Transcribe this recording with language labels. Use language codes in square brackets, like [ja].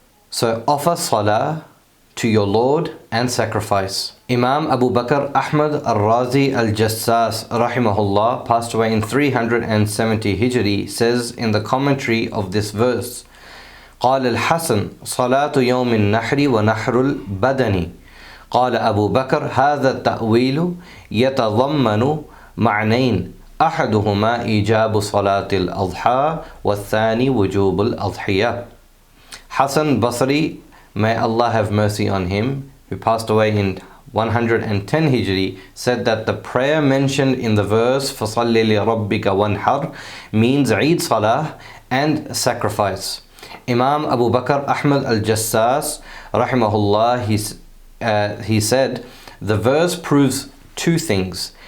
[en] So offer salah to your Lord and sacrifice. Imam Abu Bakr Ahmad al-Razi al-Jassas rahimahullah passed away in 370 Hijri, says in the commentary of this verse, [ar] قال الحسن صلاة يوم النحر ونحر البدن. قال أبو بكر هذا التأويل يتضمن معنيين أحدهما إيجاب صلاة الأضحى والثاني وجوب الأضحية. [en] Hasan Basri, may Allah have mercy on him, who passed away in 110 Hijri, said that the prayer mentioned in the verse [ar] فَصَلِّ لِرَبِّكَ وَانْحَرْ [en] means Eid Salah and sacrifice. Imam Abu Bakr Ahmad al-Jassas rahimahullah, he said the verse proves two things.